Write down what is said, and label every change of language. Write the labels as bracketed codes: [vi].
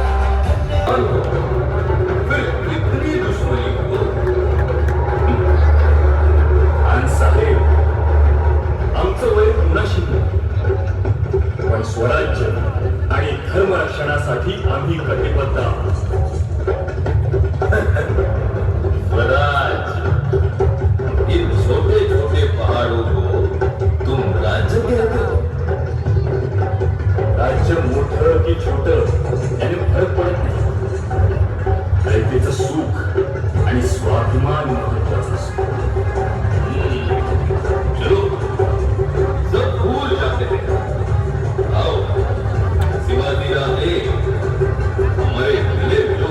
[hi] फिर कितनी दुश्मनी हो. [mr] आणि साहेब, आमचं वय 19 पण स्वराज्य आणि धर्मरक्षणासाठी आम्ही कटिबद्ध आहोत. [hi] स्वराज, इन छोटे छोटे पहाड़ों को तुम राज्य कहते हो. [mr] राज्य मोठं की छोटं याने फरक पडत नाही. रयतेचं सुख आणि स्वाभिमान महत्वाचं असतो. [hi] चलो, सब भूल जाते हैं. आओ, शिवाजी राजे, हमारे गले मिलो.